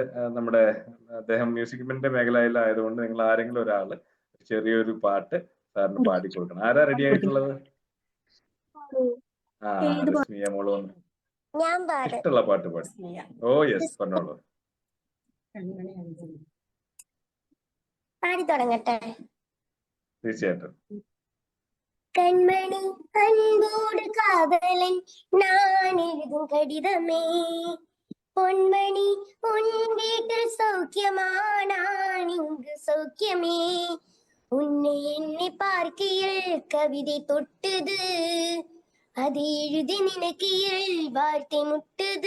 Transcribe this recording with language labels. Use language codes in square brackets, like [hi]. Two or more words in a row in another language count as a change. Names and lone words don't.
[ml] നമ്മുടെ അദ്ദേഹം മ്യൂസിക്കിന്റെ മേഖലയിലായതുകൊണ്ട് നിങ്ങൾ ആരെങ്കിലും ഒരാള് ചെറിയൊരു പാട്ട് സാറിന് പാടിക്കൊടുക്കണം. ആരാ റെഡി ആയിട്ടുള്ളത്? രശ്മിയ മോള് വന്നു. ഇഷ്ടമുള്ള പാട്ട് പാടി. [en] oh yes, [ml] പറഞ്ഞോളൂ. പാടി തുടങ്ങട്ടെ? തീർച്ചയായിട്ടും. [ta] கண்மணி அன்போடு காதலன் நான் எழுதும் கடிதமே, பொன்மணி உன் வீட்டில் சௌக்கியமா, நான் இங்கு சௌக்கியமே, உன்னை என்னை பார்க்கையில் கவிதை தொட்டுது, அதை எழுதி நினைக்கையில் வார்த்தை முட்டுது.